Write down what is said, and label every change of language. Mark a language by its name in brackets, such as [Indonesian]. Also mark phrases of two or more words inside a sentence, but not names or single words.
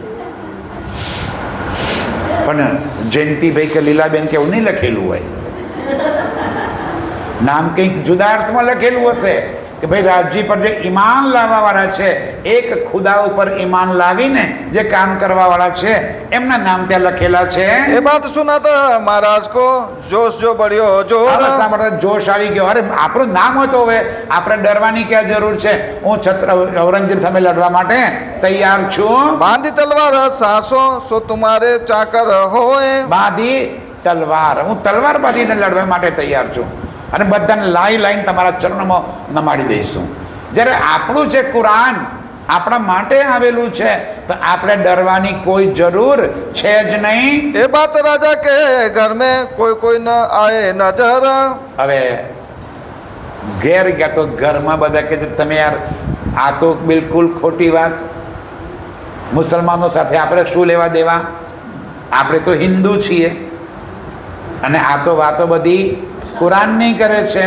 [Gujarati] પણ જયંતિભાઈ કે લીલાબેન કે એવું નહીં લખેલું હોય, નામ કંઈક જુદા અર્થમાં લખેલું હશે કે ભાઈ રાજજી પર જે ઈમાન લાવવા વાળા છે, એક ખુદા ઉપર ઈમાન લાવીને જે કામ કરવા વાળા છે, એમના નામ ત્યાં લખેલા છે। [Hindi] ये बात सुना था महाराज को, जोश जो बढ़ियो जो [Gujarati] હવે સાંભળતા જોશ આવી ગયો, અરે આપણું નામ હોય તો હવે આપણે ડરવાની ક્યાં જરૂર છે? હું ઔરંગઝેબ સામે લડવા માટે તૈયાર છું। [Hindi] बांधी तलवार सासो सो तुम्हारे चाकर होए। [Gujarati] બાંધી તલવાર, હું તલવાર બાંધીને લડવા માટે તૈયાર છું અને બધાને લાઈન તમારા ચરણોમાં નમાડી દઈશું। જ્યારે આપણું છે કુરાન, આપણા માટે આવેલું છે, તો આપણે ડરવાની કોઈ જરૂર છે જ નહીં। [Hindi] ये बात राजा के घर में कोई न आए नजर। [Gujarati] હવે ઘેર ગયા તો ઘરમાં બધા કે છે તમે યાર આ તો બિલકુલ ખોટી વાત, મુસલમાનો સાથે આપણે શું લેવા દેવા, આપણે તો હિન્દુ છીએ અને આ તો વાતો બધી કુરાનની કરે છે।